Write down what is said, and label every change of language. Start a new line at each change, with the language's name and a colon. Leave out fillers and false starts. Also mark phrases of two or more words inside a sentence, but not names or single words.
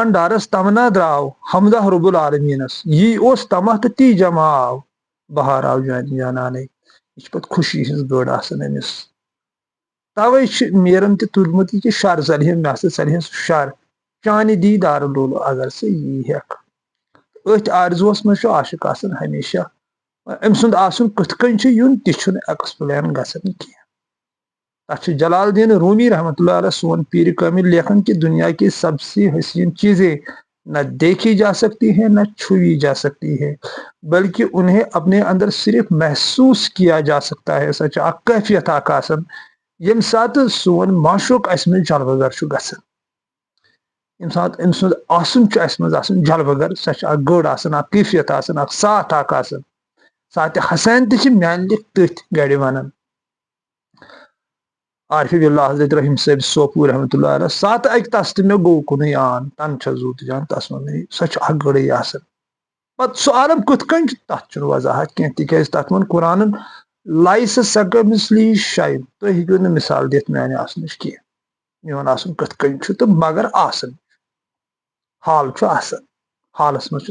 Kashmiri: ڈارس تمنا درٛاو حمدہ رب العالمیٖنس یی اوس تمہ تہٕ تی جمع آو بہار آو جانہِ جانانٕے یہِ چھِ پتہٕ خوشی ہٕنٛز گٔر آسان أمِس توے چھُ میرن تہِ تُلمُت یہِ کہِ شر ژلہم مےٚ ہسا ژلہِ سُہ شر چانہِ دیٖدار لولو اگر سُہ یی ہٮ۪کھ أتھۍ آرزوس منٛز چھُ عاشق آسان ہمیشہ أمۍ سُنٛد آسُن کِتھ کٔنۍ چھُ یُن تہِ چھُنہٕ ایکسپلین گژھان کینٛہہ تتھ چھُ جلال الدین رومی
Arabic: رحمۃ اللہ علیہ
Kashmiri: سون پیر کامل لیکھان کہ
Urdu: دنیا کی سب سے حسین چیزیں نہ دیکھی جا سکتی ہیں نہ چھوئی جا سکتی ہے بلکہ انہیں اپنے اندر صرف محسوس کیا جا سکتا ہے
Kashmiri: سچ اکھ کیفیت اکھ آسان یم سات سون معشوق
Urdu: اس میں
Kashmiri: جلوہ گر چھُ گژھان یم سات أمۍ سُنٛد آسُن چھُ اسہِ منٛز آسان جلوہ گر سۄ چھِ اکھ گٔر آسان اکھ کیفیت آسان اکھ ساتھ اکھ آسان ساتہِ حسین تہِ چھِ میانہِ لٮ۪کھ تٔتھۍ گرِ ونان عارف باللہ حضرت رحیم صٲب سوپور
Arabic: رحمۃ اللہ علیہ
Kashmiri: ساتھ اکہِ تس تہٕ مےٚ گوٚو کُنُے آن تن چھا زوٗ تہٕ جان تس وننٕے سۄ چھِ اکھ گٔرٕے آسان پتہٕ سُہ عالم کِتھ کٔنۍ چھُ تتھ چھُنہٕ وضاحت کینٛہہ تِکیازِ تتھ ووٚن قرآنن
Arabic: لایسہ سکمسلی شاین
Kashmiri: تُہۍ ہیٚکِو نہٕ مثال دِتھ میانہِ آسنٕچ کینٛہہ میون آسن کتھ کٔنۍ چھُ تہٕ مگر آسان حال چھُ آسان حالس منٛز چھُ